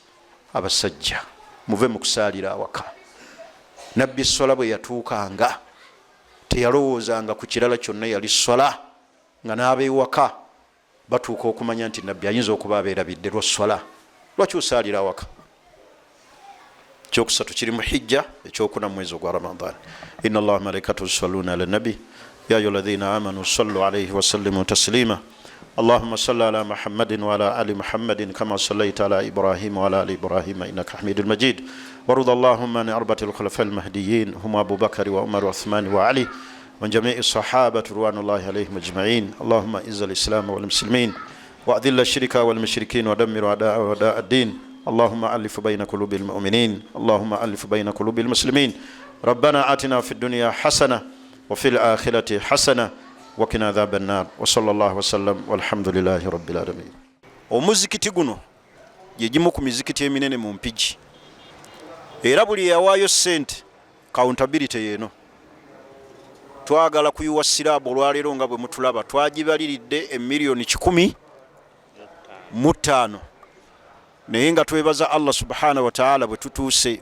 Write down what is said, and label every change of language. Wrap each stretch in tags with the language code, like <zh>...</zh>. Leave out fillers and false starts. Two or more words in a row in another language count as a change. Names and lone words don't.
<lg>Abasajja muve mu kusaalira awaka. Nabbi essola bwe yatuukanga teyalowoozanga ku kirala kyonna, yali ssola nga n'abeewaka batuuka okumanya nti nabbi ayinza okuba abeerabidde lwa ssola. Lwaki osaalira awaka? Ekyokusatu kiri mu hijja, ekyokuna mu mwezi ogwa Ramadan.</lg> <ar>إن الله وملائكته يصلون على النبي يا أيها الذين آمنوا صلوا عليه وسلموا تسليما. اللهم صل على محمد وعلى آل محمد كما صليت على إبراهيم وعلى آل إبراهيم إنك حميد مجيد. وارض اللهم عن أربعة الخلفاء المهديين هم أبو بكر وعمر وعثمان وعلي وعن جميع الصحابة رضوان الله عليهم أجمعين. اللهم إعز الإسلام والمسلمين وأذل الشرك والمشركين ودمر أعداء الدين. اللهم ألف بين قلوب المؤمنين، اللهم ألف بين قلوب المسلمين. ربنا آتنا في الدنيا حسنة وفي الآخرة حسنة وقنا عذاب النار. وصلى الله وسلم والحمد لله رب العالمين.</ar> <lg>Omuzikiti guno ye gimu ku mizikiti eminene mu Mpigi, era buli yawaayo ssente accountability yeeno. Twagala kuyiwa siraabu olwaleero nga bwe mutulaba, twagibaliridde $1,105,000 naye nga twebaza Allah</lg> <ar>سبحانه وتعالى</ar> <lg>bwe tutuuse.</lg>